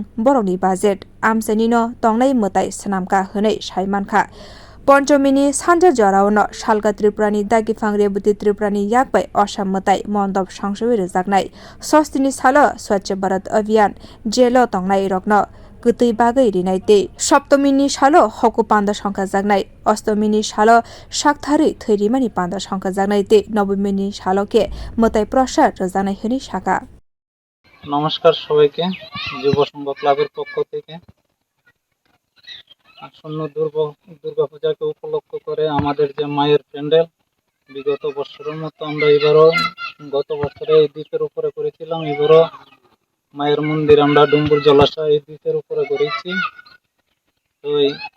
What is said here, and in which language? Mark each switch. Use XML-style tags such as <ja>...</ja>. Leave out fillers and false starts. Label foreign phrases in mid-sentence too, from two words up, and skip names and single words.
<trp>borokni budget amsanino tongnai mutai swnamka hwnui saimankha Ponchomini Sanja Jorauno Shalga Tripurani Dagifang Rebuti Tripurani Yakbai Osam Mutai Mondop Sangsui Rejaknai Sostini Salo Swachh Bharat Abhiyan Jelo Tongnai Rokno Kutui Bagai Rinai Te Saptomini Salo Hoku Panda Songkhajaknai Ostomini Salo Shakthari Thairimani Panda Songkhajaknai Te Nobomini Salo ke Mutai Prasad Rejanai Hini Shaka</trp> <bn>নমস্কার সবাইকে যুব সংঘ ক্লাবের পক্ষ থেকে আসন্ন দুর্গাপূজাকে উপলক্ষ করে আমাদের যে মায়ের প্যান্ডেল বিগত বছরের মতো আমরা এবারও গত বছরে এই দ্বীপের উপরে করেছিলাম এবারও মায়ের মন্দির আমরা ডুম্বুর জলাশয় এই দ্বীপের উপরে করেছি তো এই</bn>